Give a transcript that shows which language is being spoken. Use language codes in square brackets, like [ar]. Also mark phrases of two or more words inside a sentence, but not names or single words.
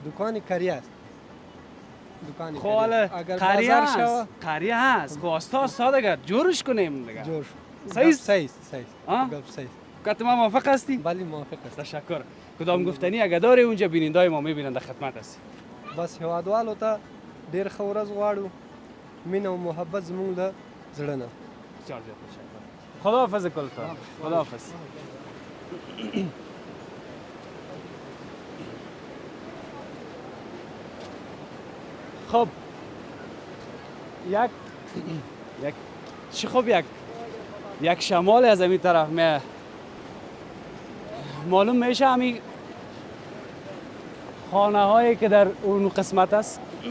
[fa] دکان کری است. دکان خب حالا قریه هست. خب استاد دیگه جورش کنیم دیگه. جور. صحیح. گپ صحیح. که ما موافق هستی؟ بله موافق است. تشکر. کدام گفتنی اگه داره اونجا بینندای ما میبینن در خدمت هستی. [ps] بس هوادوالو ته ډیر ښه ورځ غواړو. مینه او محبت زموږ له زړه نه. [fa] بسیار زیاد تشکر. خداحافظ کلتان. خداحافظ. خب یک شمال از این طرف معلوم میشه همین خانه هایی که در اون قسمت است.